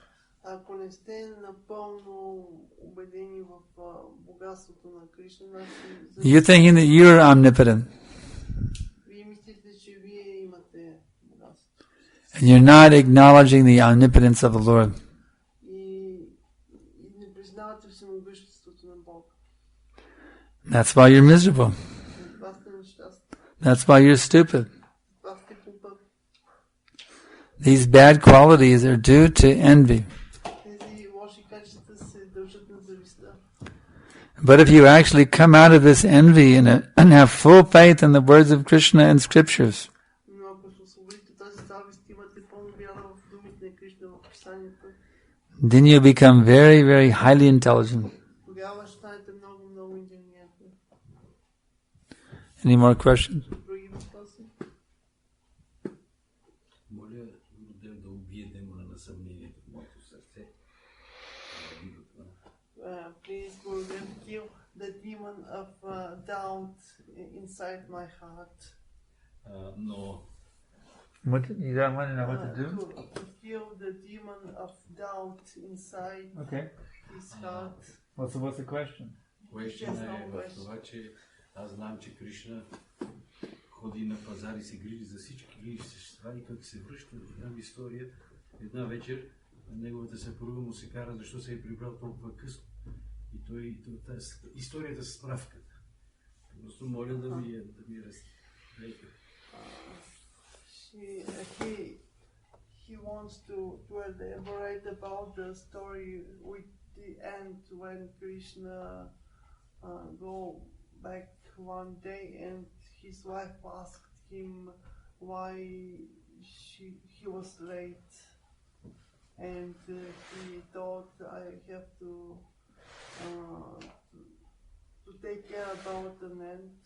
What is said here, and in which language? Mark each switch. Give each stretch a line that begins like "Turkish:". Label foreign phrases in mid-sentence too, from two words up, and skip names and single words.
English: You're thinking that you're omnipotent. And you're not acknowledging the omnipotence of the Lord.
Bulgarian: признавате всемогъществото на Бога.
English: That's why you're miserable.
Bulgarian: Това сте нещастни.
English: That's why you're stupid.
Bulgarian: Това сте глупави.
English: These bad qualities are due to envy.
Bulgarian: Тези лоши качества се дължат на завистта.
English: But if you actually come out of this envy and have full faith in the words of Krishna and scriptures,
Bulgarian: Но ако се освободите тази завист, имате пълна вяра в думите на Кришна в писанието,
English: then you become very, very highly intelligent.
Bulgarian: тогава ще станете много, много интелигентни.
English: Any more questions?
Bulgarian: Други въпроси? Моля Гурудев да убие демона на съмнението в моето сърце.
English: Please, Gurudev, kill the demon of doubt inside my heart.
Bulgarian: Но
English: You don't want to know To kill the demon of doubt inside Okay. his heart. What's the question?
Bulgarian: question е в това, че аз знам, че Кришна ходи на пазар и се грижи за всички грижи същества и как се връща в една история, една вечер неговата съпруга му се кара, защо се е прибрал толкова късно. И историята с справката. Просто моля да ми разкажете.
English: He wants to elaborate about the story with the end when Krishna go back one day and his wife asked him why he was late, and he thought, I have to take care about an ant.